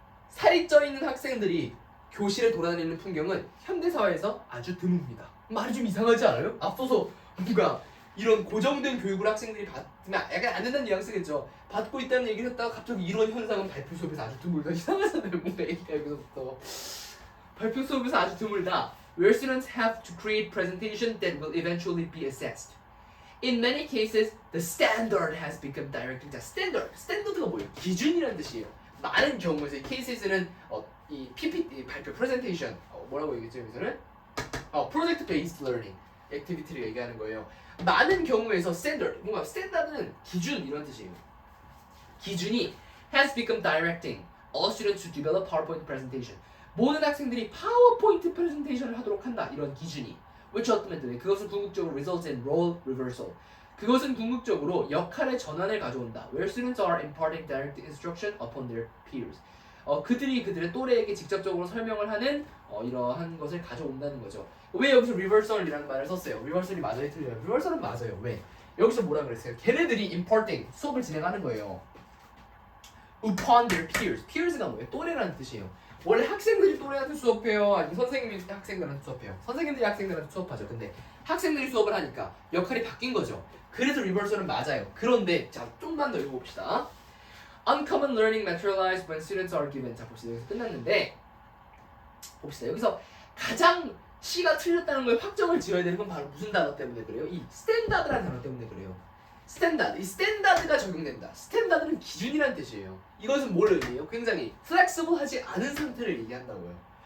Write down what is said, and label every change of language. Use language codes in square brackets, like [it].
[ko] 살이 쪄 있는 학생들이 교실에 돌아다니는 풍경은 현대사회에서 아주 드뭅니다. 말이 좀 이상하지 않아요? 앞서서 뭔가 이런 고정된 교육을 학생들이 받으면 약간 안 된다는 뉘앙스겠죠. 받고 있다는 얘기를 했다가 갑자기 이런 현상은 발표 수업에서 아주 드물다. 이상하잖아요. 뭔가 얘기가 여기서부터. 발표 수업에서 아주 드물다. [en] Where students have to create presentation that will eventually be assessed. In many cases, the standard has become directing. [ko] 자, 스탠더드가 뭐예요? 기준이라는 뜻이에요. 많은 경우에서 이 케이스에서는 이 PPT 발표 프레젠테이션 뭐라고 얘기했죠? 여기서는 [en] project based learning [ko] 액티비티를 얘기하는 거예요. 많은 경우에서 standard, 뭔가 스탠다드는 기준 이런 뜻이에요. 기준이 [en] has become directing all students to develop PowerPoint presentation. [ko] 모든 학생들이 파워포인트 프레젠테이션을 하도록 한다. 이런 기준이. [en] which ultimately, [ko] 그것은 궁극적으로 [en] results in role reversal. [ko] 그것은 궁극적으로 역할의 전환을 가져온다. [en] Where students are imparting direct instruction upon their peers. [ko] 그들이 그들의 또래에게 직접적으로 설명을 하는 이러한 것을 가져온다는 거죠. 왜 여기서 reversal이라는 말을 썼어요? reversal이 맞아요, 틀려요? reversal은 맞아요. 왜? 여기서 뭐라 그랬어요? 걔네들이 imparting, 수업을 진행하는 거예요. [en] upon their peers. [ko] peers가 뭐예요? 또래라는 뜻이에요. 원래 학생들이 또래한테 수업해요? 아니면 선생님이 학생들한테 수업해요? 선생님들이 학생들한테 수업하죠. 근데 학생들이 수업을 하니까 역할이 바뀐 거죠. 그래서 리버설은 맞아요. 그런데 자, 좀만 더 읽어봅시다. [en] Uncommon learning materialized when students are given. [ko] 자, 봅시다. 여기서 끝났는데 봅시다. 여기서 가장 C가 틀렸다는 걸 확정을 지어야 되는 건 바로 무슨 단어 때문에 그래요? 이 스탠다드라는 단어 때문에 그래요. 스탠다드, 이 스탠다드가 적용된다. 스탠다드는 기준이란 뜻이에요. 이것은 뭘 의미해요? 굉장히 플렉서블하지 않은 상태를 얘기한다고요.